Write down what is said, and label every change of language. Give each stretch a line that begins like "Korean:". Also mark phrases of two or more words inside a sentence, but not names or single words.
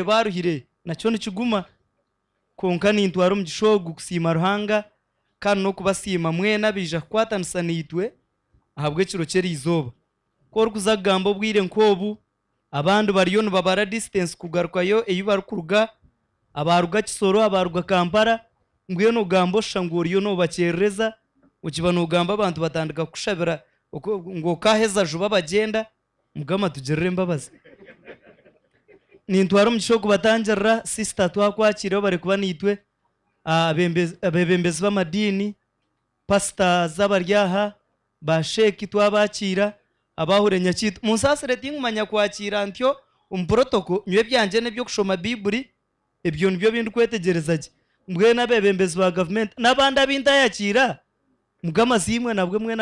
Nyankole: baruhire nakyo nikiguma konka nintwara omugisha ogu kusiima Ruhanga kandi n'okubasiima mwena bija kukwatanisa naitwe ahabw'ekiro ky'erizooba korikuza kugamba obwire nk'obu abandi bariyo nibabara distance kugarukayo eyi barikuruga abaruga Kisoro abaruga Kampala mbwenu ogamba osha ngu oriyo nobakyerereza okiba nogamba abantu batandika kushabira ngo kaheza juba bagenda mugama tugirire embabazi nintwara omugisha okubatangirira sister twakwakirireho bari kuba naitwe abebembezi b'amadiini pasita z'abaryaha ba sheki twabakira abahure nyakitu munsasire tingumanya kwakira ntyo omuprotoko nywe byanje nebyo kushoma bibuli ebyo nibyo bindi kwetegereza gye mbwena abebembezi ba government n'abandi abintayakira mugama simwe nabwe mwena